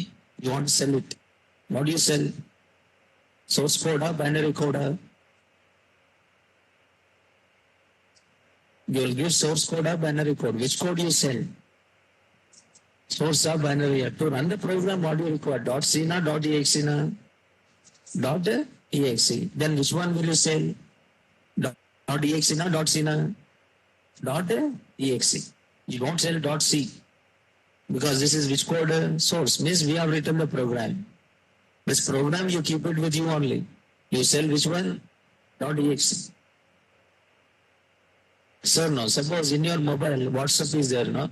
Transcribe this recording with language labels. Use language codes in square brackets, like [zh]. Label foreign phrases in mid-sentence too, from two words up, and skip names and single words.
[en] You want to sell it. What do you sell? Source code or binary code? You will give source code or binary code. Which code you sell? Source or binary. To run the program, what do you require? .c na, .exe na? .exe. Then which one will you sell? .exe na, .c na? .exe. You don't sell .c, because this is which code? Source. Means we have written the program. This program you keep it with you only. You sell which one? .exe. Sir, no. Suppose in your mobile WhatsApp is there, no?